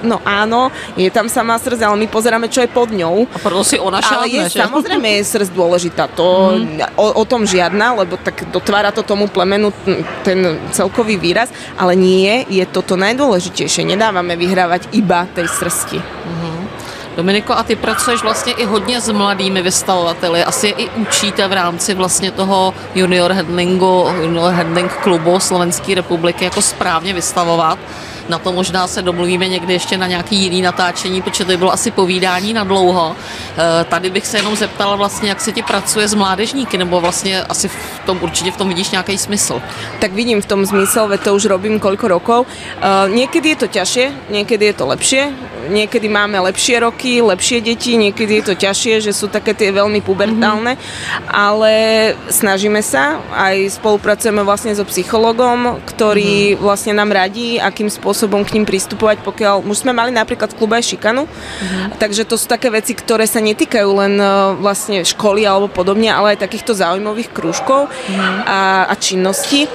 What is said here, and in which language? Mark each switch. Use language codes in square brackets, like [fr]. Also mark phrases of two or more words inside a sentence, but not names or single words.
[sk] No áno, je tam samá srsť, ale my pozeráme, čo je pod ňou. A preto si ona šalne, že? Samozrejme je srsť dôležitá, to o tom žiadna, lebo tak dotvára to tomu plemenu ten celkový výraz, ale nie je toto najdôležitejšie. Nedávame vyhrávať iba tej srsti. [cs] Dominiko, a ty pracuješ vlastně i hodně s mladými vystavovateli. Asi je i učíte v rámci vlastně toho [en] junior handling [cs] klubu Slovenské republiky jako správně vystavovat. Na to možná se domluvíme někdy ještě na nějaký jiný natáčení, protože to bylo asi povídání na dlouho. Tady bych se jenom zeptala vlastně, jak se ti pracuje s mládežníky, nebo vlastně asi určitě v tom vidíš nějaký smysl. [sk] Tak vidím v tom zmysel, veď to už robím koľko rokov. Niekedy je to ťažšie, niekedy je to lepšie. Niekedy máme lepšie roky, lepšie deti, niekedy je to ťažšie, že sú také tie veľmi pubertálne, ale snažíme sa, aj spolupracujeme vlastne so psychologom, ktorý vlastne nám radí, akým spôsobom k ním pristupovať, pokiaľ už sme mali napríklad v klube aj šikanu, takže to sú také veci, ktoré sa netýkajú len vlastne školy alebo podobne, ale aj takýchto zaujímavých krúžkov a činností.